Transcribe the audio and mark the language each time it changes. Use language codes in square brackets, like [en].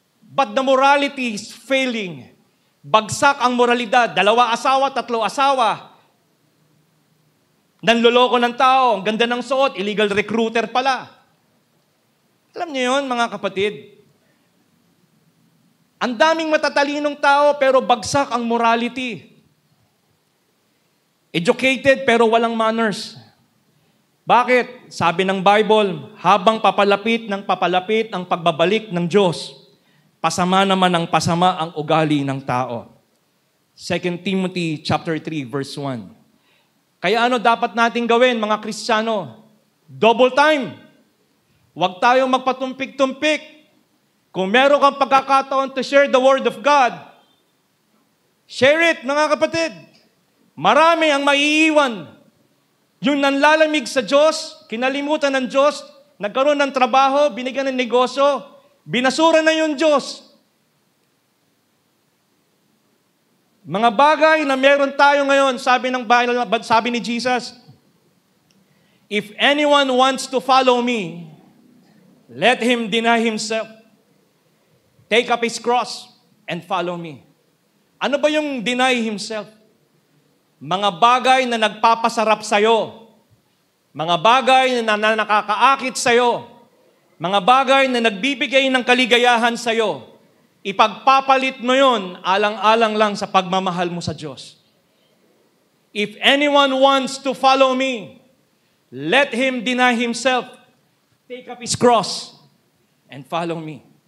[en] But the morality is failing. [tl] Bagsak ang moralidad. 2 asawa, 3 asawa. Nanloloko ng tao, ang ganda ng suot, illegal recruiter pala. Alam niyo yun, mga kapatid? Ang daming matatalinong tao, pero bagsak ang morality. Educated, pero walang manners. Bakit? Sabi ng Bible, habang papalapit ang pagbabalik ng Diyos, pasama naman ang pasama ang ugali ng tao. 2 Timothy chapter 3, verse 1. Kaya ano dapat nating gawin, mga Kristiyano? Double time. Huwag tayong magpatumpik-tumpik. Kung meron kang pagkakataon to share the Word of God, share it, mga kapatid. Marami ang maiiwan. Yung nanlalamig sa Diyos, kinalimutan ng Diyos, nagkaroon ng trabaho, binigyan ng negosyo, binasura na yung Diyos. [en] Mga bagay na meron tayo ngayon, sabi ni Jesus, if anyone wants to follow me, let him deny himself, take up his cross, and follow me. [tl] Ano ba yung deny himself? Mga bagay na nagpapasarap sa'yo. mga bagay na nakakaakit sa'yo, mga bagay na nagbibigay ng kaligayahan sa'yo, ipagpapalit mo yun alang-alang lang sa pagmamahal mo sa Diyos. [en] If anyone wants to follow me, let him deny himself, take up his cross, and follow me.